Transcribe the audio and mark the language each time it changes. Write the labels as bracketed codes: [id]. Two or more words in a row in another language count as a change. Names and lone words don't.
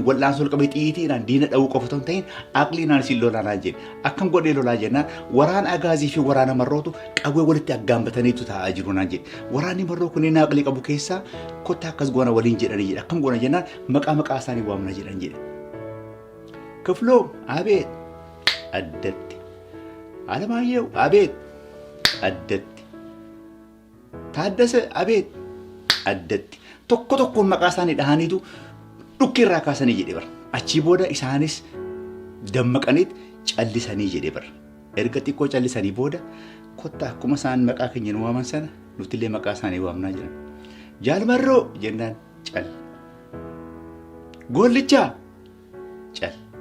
[om] wal'aan sol qabee xiyyiitiidhaan diina dha'uu qofa ta'in ta'in aqliinaan si lolanaan jedhe akkam godhee lolaa jennaan waraana agaazii fi waraana marrootu qawwee walitti aggaambataniitu taa'aa jiru naan jedhe waraanni marroo kun yennaa aqlii qabu keessaa kottaa akkas goona waliin jedhanii jedhe akkam goona jennaan maqaa isaanii waamna jedhan jedhe ክፍሎም አቤት አደት አለማየሁ አቤት አደት ታደሰ አቤት አደት tokko maqaa isaanii dhahaniitu dhukkirraa kaasanii jedhe bara achii booda isaanis dammaqaniit callisanii jedhe bara erga xiqqoo callisanii booda kottaa akkuma isaan maqaa keenyan waaman sana nutillee maqaa isaanii waamnaa jedhan jaalmarroo jennaan cal gollichaa cal